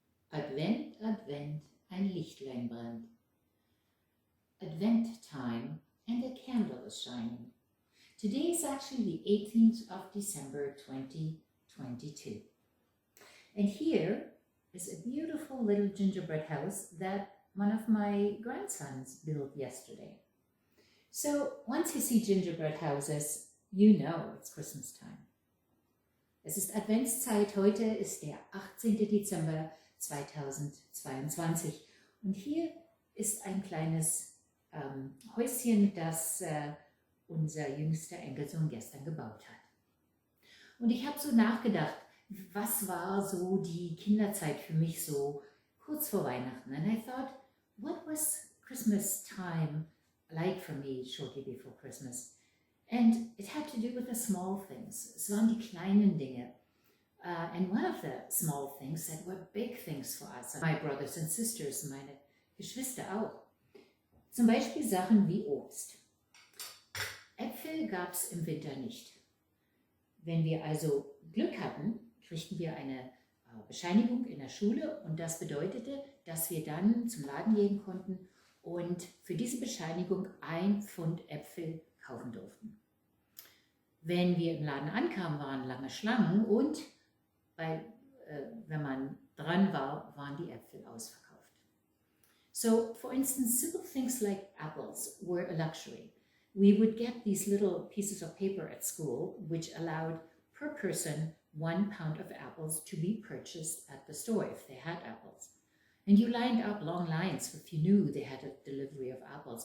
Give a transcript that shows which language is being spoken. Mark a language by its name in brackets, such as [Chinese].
[German] Advent, Advent, ein Lichtlein brennt. [English] Advent time and a candle is shining. Today is actually the 18th of December 2022. And here is a beautiful little gingerbread house that one of my grandsons built yesterday. So once you see gingerbread houses, you know it's Christmas time. [German] Es ist Adventszeit, heute ist der 18. Dezember 2022 und hier ist ein kleines Häuschen, das unser jüngster Enkelsohn gestern gebaut hat. Und ich habe so nachgedacht, was war so die Kinderzeit für mich so kurz vor Weihnachten? [English] And I thought, what was Christmas time like for me shortly before Christmas? And it had to do with the small things. [German] Es waren die kleinen Dinge. [English] And one of the small things that were big things for us, my brothers and sisters, [German] meine Geschwister auch. Zum Beispiel Sachen wie Obst. Äpfel gab es im Winter nicht. Wenn wir also Glück hatten, kriegten wir eine Bescheinigung in der Schule und das bedeutete, dass wir dann zum Laden gehen konnten und für diese Bescheinigung 1 Pfund Äpfel kaufen durften. Wenn wir im Laden ankamen, waren lange Schlangen und wenn man dran war, waren die Äpfel ausverkauft. [English] So, for instance, simple things like apples were a luxury. We would get these little pieces of paper at school, which allowed per person 1 pound of apples to be purchased at the store if they had apples. And you lined up long lines if you knew they had a delivery of apples.